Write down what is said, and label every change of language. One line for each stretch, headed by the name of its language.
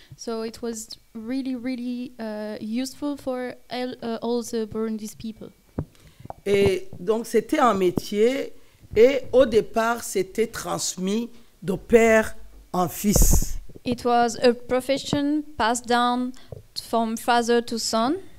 English: So it was really, really useful for all the Burundi's people.
French: Et donc c'était un métier, et au départ c'était transmis de père en fils.
English: It was a profession passed down from father to son.